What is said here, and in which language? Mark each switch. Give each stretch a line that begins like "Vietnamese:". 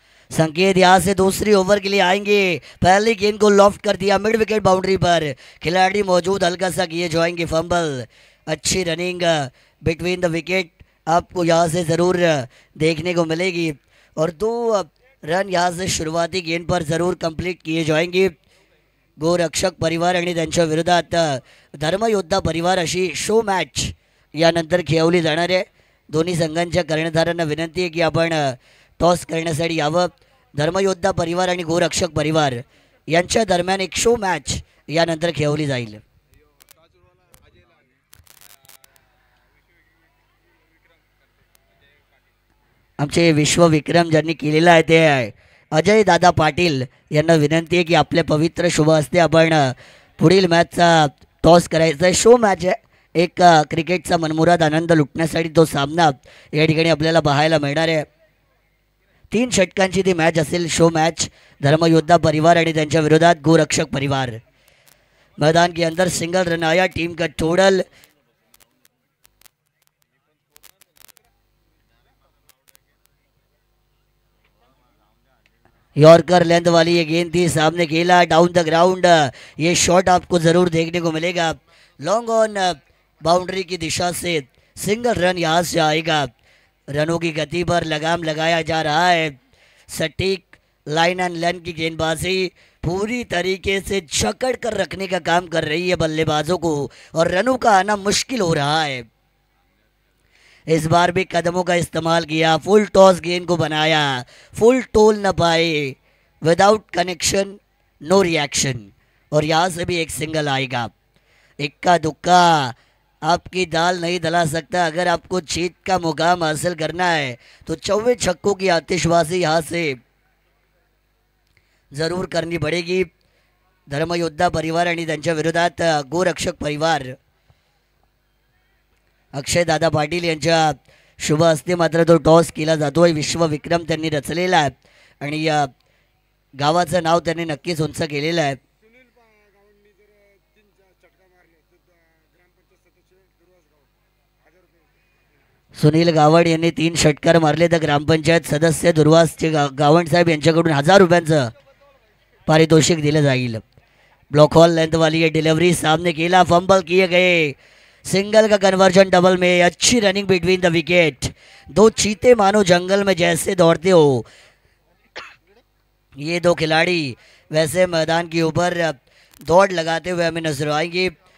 Hindi: संकेत यहाँ से दूसरी ओवर के लिए आएंगे। पहली गेंद को लॉफ्ट कर दिया मिड विकेट बाउंड्री पर, खिलाड़ी मौजूद, हल्का सा किए जाएंगे फंबल। अच्छी रनिंग बिटवीन द विकेट आपको यहाँ से ज़रूर देखने को मिलेगी और 2 रन यहाँ से शुरुआती गेंद पर ज़रूर कंप्लीट किए जाएंगे।
Marathi: गोरक्षक परिवार आणि त्यांच्या विरोधात धर्मयोद्धा परिवार अशी शो मॅच यानंतर खेळवली जाणार आहे। दोन्ही संघांच्या कर्णधारांना विनंती आहे की आपण टॉस करण्यासाठी यावं। धर्मयोद्धा परिवार आणि गोरक्षक परिवार यांच्या दरम्यान एक शो मॅच यानंतर खेळवली जाईल। आमचे विश्व विक्रम ज्यांनी केलेला आहे ते अजय दादा पाटील यांना विनंती आहे की आपल्या पवित्र शुभ हस्ते आपण पुढील मॅचचा टॉस करायचा आहे। शो मॅच आहे, एक क्रिकेटचा मनमुराद आनंद लुटण्यासाठी तो सामना या ठिकाणी आपल्याला पाहायला मिळणार आहे। 3 षटकांची ती मॅच असेल, शो मॅच। धर्मयोद्धा परिवार आणि त्यांच्या विरोधात गोरक्षक परिवार।
Hindi: मैदान के अंदर सिंगल रन आया टीम का टोटल। यॉर्कर लेंथ वाली ये गेंद थी, सामने खेला डाउन द ग्राउंड। ये शॉट आपको ज़रूर देखने को मिलेगा। लॉन्ग ऑन बाउंड्री की दिशा से सिंगल रन यहाँ से आएगा। रनों की गति पर लगाम लगाया जा रहा है। सटीक लाइन एंड लेंथ की गेंदबाजी पूरी तरीके से जकड़ कर रखने का काम कर रही है बल्लेबाजों को और रनों का आना मुश्किल हो रहा है। इस बार भी कदमों का इस्तेमाल किया, फुल टॉस गेंद को बनाया, फुल टोल न पाए,
English: without connection no reaction
Hindi: और यहाँ से भी एक सिंगल आएगा। इक्का दुक्का आपकी दाल नहीं दला सकता। अगर आपको जीत का मुकाम हासिल करना है तो 24 छक्कों की आतिशबाजी यहाँ से ज़रूर करनी पड़ेगी।
Marathi: धर्मयोद्धा परिवार आणि त्यांच्या विरोधात गोरक्षक परिवार अक्षय दादा पाटील यांच्या शुभ हस्ते मात्र तो टॉस केला जातोय. विश्वविक्रम त्यांनी रचलेला आहे आणि गावाचं नाव त्यांनी नक्कीच उंच केलेलं आहे. सुनील गावड यांनी 3 षटकार मारले तर ग्रामपंचायत सदस्य दुर्वासचे गावंड साहेब यांच्याकडून 1000 रुपयांचं पारितोषिक दिलं जाईल.
Hindi: ब्लॉक हॉल लेंथ वाली ये डिलीवरी सामने खेला, फंबल किए गए, सिंगल का कन्वर्जन डबल में, अच्छी रनिंग बिटवीन द विकेट. 2 चीते मानो जंगल में जैसे दौड़ते हो ये 2 खिलाड़ी वैसे मैदान के ऊपर दौड़ लगाते हुए हमें नजर आएंगे.